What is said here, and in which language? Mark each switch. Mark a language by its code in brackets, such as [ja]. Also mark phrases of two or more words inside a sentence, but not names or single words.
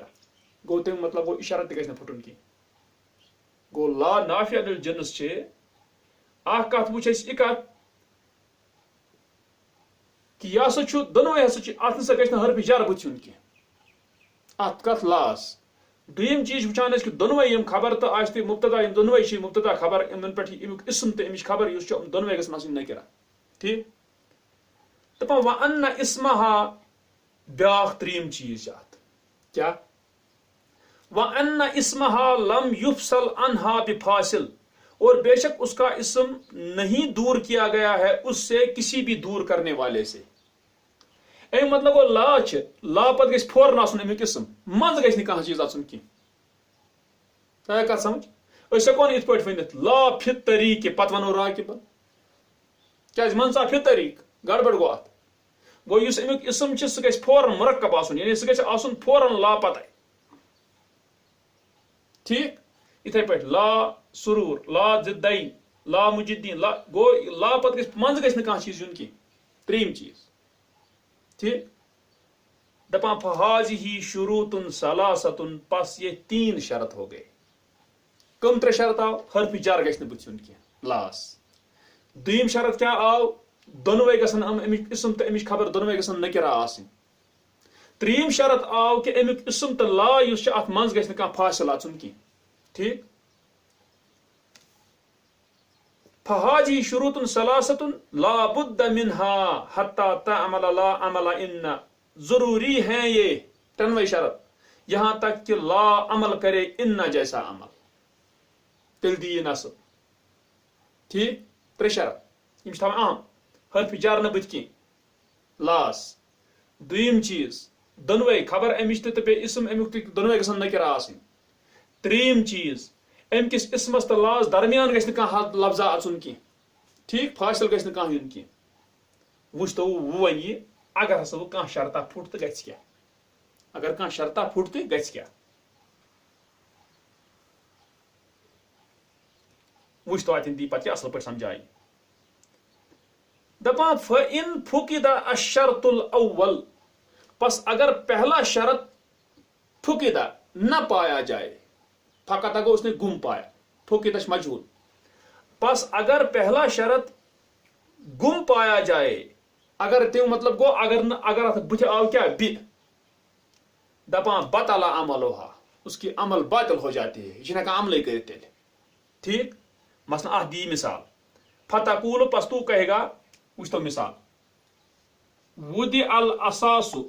[ks] گوٚو تمیُک مطلب گوٚو اِشارت تہِ گژھِ نہٕ پھُٹُن کینٛہہ. گوٚو [ar] لا نافیہ للجنس [ks] چھِ اکھ کتھ وٕچھ أسۍ یہِ کتھ کہِ یہِ ہسا چھُ دۄنوٕے ہسا چھِ اتھ نسا گژھِ نہٕ حرف جر بٕتھِ یُن کینٛہہ اتھ کتھ لاس. دوٚیِم چیٖز چھِ وٕچھان أسۍ کہِ دۄنوٕے یِم خبر تہٕ آسہِ تہِ مبتدا یِم دۄنوٕے چھِ مبتدا خبر یِمن پٮ۪ٹھ امیُک اسم تہٕ امِچ خبر یُس چھُ یِم دۄنوٕے گژھن آسٕنۍ نکرہ ٹھیٖک. [ur] دپان [ar] و ان اسمها [ks] بیاکھ ترٛیِم چیٖز چھِ اتھ کیٛاہ [ar] و ان اسمها لم يفصل عنها بفاصل [ur] اور بے شک اس کا اسم نہیں دور کیا گیا ہے اس سے کسی بھی دور کرنے والے سے. [ks] امیُک مطلب گوٚو لا چھِ لا پتہٕ گژھِ فوراً آسُن امیُک اسم منٛزٕ گژھِ نہٕ کانٛہہ چیٖز اژُن کینٛہہ. تۄہہِ کتھ سمجھ أسۍ ہٮ۪کو نہٕ یِتھ پٲٹھۍ ؤنِتھ لا فی طریٖقہِ پتہٕ ونو راکِبن کیٛازِ منٛزٕ آو فی طریٖق گڑبڑ گوٚو اتھ. گوٚو یُس امیُک اسم چھُ سُہ گژھِ فوراً مرکب آسُن یعنی سُہ گژھِ آسُن فوراً لا پتہٕ ٹھیٖک. یِتھے پٲٹھۍ لا سروٗر لا زِدین لا مجدین لا گوٚو لا پتہٕ گژھِ منٛزٕ گژھِ نہٕ کانٛہہ چیٖز یُن کینٛہہ. ترٛیِم چیٖز ٹھیٖک. دپان [ar] فہاذہ شروطن ثلاثتن [ur] پس یہ 3 شرط ہو گئے. [ks] کم 3 شرط آو حرف جر گژھِ نہٕ بٕتھِ یُن کینٛہہ لاس. دوٚیِم شرط کیٛاہ آو دۄنوٕے گژھن امیُک اسم تہٕ امِچ خبر دۄنوٕے گژھن نکرہ آسٕنۍ. ترٛیِم شرط آو کہِ امیُک اسم تہٕ لا یُس چھُ اتھ منٛز گژھِ نہٕ کانٛہہ فاصل اژُن کینٛہہ ٹھیٖک. [ar] فہاذہ شروطن ثلاثتن لا بد منها حتى تعمل لا عمل ان [ur] ضروری ہیں یہ ترنوے شرط یہاں تک کہ لا عمل کرے ان جیسا عمل [ks] تیٚلہِ دی یہِ نصب ٹھیٖک. 3 شرط یِم چھِ تھاوان اہم حرف جر نہٕ بٕتھِ کینٛہہ لاس. دوٚیِم چیٖز دۄنوٕے خبر امِچ تہِ تہٕ بیٚیہِ اسم امیُک تہِ دۄنوٕے گژھن نکرہ آسٕنۍ. ترٛیِم چیٖز امہِ کِس اسمس تہٕ لاس درمیان گژھِ نہٕ کانٛہہ لفظا اژُن کینٛہہ ٹھیٖک فٲصل گژھِ نہٕ کانٛہہ یُن کینٛہہ. وٕچھتو وۄنۍ وَنہِ یہِ اگر ہسا وۄنۍ کانٛہہ شرطا پھُٹ تہٕ گژھِ کیٛاہ اگر کانٛہہ شرطا پھُٹ تہٕ گژھِ کیٛاہ وٕچھتو اتٮ۪ن دی پتہٕ یہِ اصل پٲٹھۍ سمجھایہِ. [ur] دپان [ar] فإن فُقِد الشرط الاول [ur] پس اگر پہلا شرط فُقِدہ نہ پایا جائے فقط گو اس نے گم پایا [ks] فُقِدہ چھُ مجہول [ur] پس اگر پہلا شرط گم پایا جائے اگر [ks] تمیُک مطلب گوٚو اگر اتھ بٕتھِ آو کیٛاہ بِ دپان [ar] بطل عملها [ur] اس کی عمل باطل ہو جاتی ہے یہ [ks] چھُنہٕ ہٮ۪کان عملے کٔرِتھ تیٚلہِ ٹھیٖک. مثلاً اتھ دی مثال فتقول [ur] پس تو کہے گا [ks] وٕچھتو مثال وُدِ الاساس